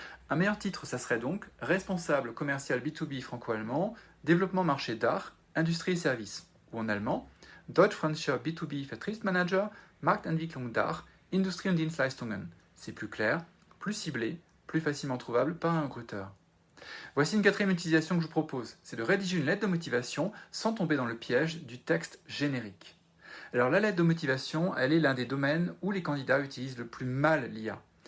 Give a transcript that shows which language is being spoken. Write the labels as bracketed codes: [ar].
[fr] Un meilleur titre, ça serait donc responsable commercial B2B franco-allemand, développement marché d'art, industrie et services. Ou en allemand, [de] Deutsch-Französischer B2B Vertriebsmanager, Marktentwicklung d'art, Industrie und Dienstleistungen. [fr] C'est plus clair, plus ciblé, plus facilement trouvable par un recruteur. Voici une quatrième utilisation que je vous propose, c'est de rédiger une lettre de motivation sans tomber dans le piège du texte générique. Alors la lettre de motivation, elle est l'un des domaines où les candidats utilisent le plus mal l'IA.